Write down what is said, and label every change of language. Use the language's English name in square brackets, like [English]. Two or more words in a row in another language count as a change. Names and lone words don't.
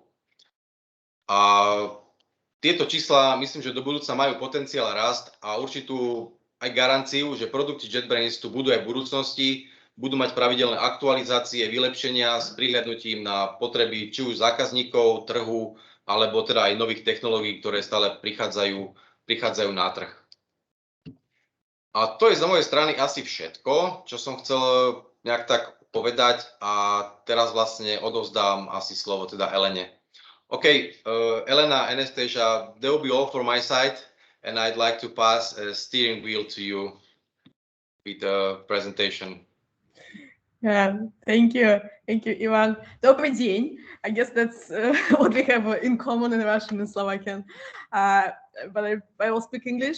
[Slovak] A tieto čísla, myslím, že do budúcna majú potenciál rast a určitú aj garanciu, že produkty Jetbrains tu budú aj v budúcnosti, budú mať pravidelné aktualizácie, vylepšenia s prihľadnutím na potreby či už zákazníkov, trhu, alebo teda aj nových technológií, ktoré stále prichádzajú na trh. A to je z mojej strany asi všetko, čo som chcel nejak tak povedať a teraz vlastne odovzdám asi slovo teda Elene. [English] Okay, Elena, Anastasia, that will be all from my side, and I'd like to pass a steering wheel to you with the presentation. Thank you, Ivan. [Russian] Добрый день. [English] I guess that's what we have in common in Russian and Slovakian, but I will speak English.